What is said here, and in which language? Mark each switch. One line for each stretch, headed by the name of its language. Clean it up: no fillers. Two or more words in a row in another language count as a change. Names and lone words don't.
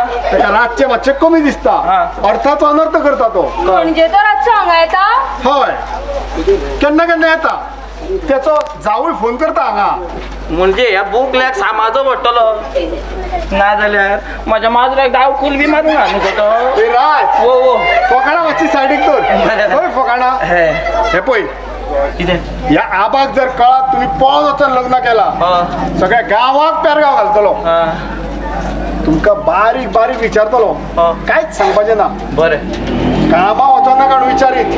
Konkani: तेका रातचें मातशें कमी दिसता हा. अर्थाचो अनर्थ करता तो म्हणजे तो रातचो हांगा येता हय केन्ना केन्ना येता त्याचो जावूय फोन करता हांगा म्हणजे ह्या बोकल्याक सामाजो पडटलो ना जाल्यार म्हज्या माजराक डाव कुल बी मारूंक न्हू गो तो ए राज वो वो फोकाणा मातशी सायडीक तर खंय फोकाणा हे हे पळय कितें ह्या आबाक जर कळत तुम्ही पळोवन वचून लग्न केला सगळ्या गांवाक पेरगांव घालतलो तुमकां बारीक बारीक विचारतलो कांयच सांगपाचें ना बरें कामा वचोना काण विचारीत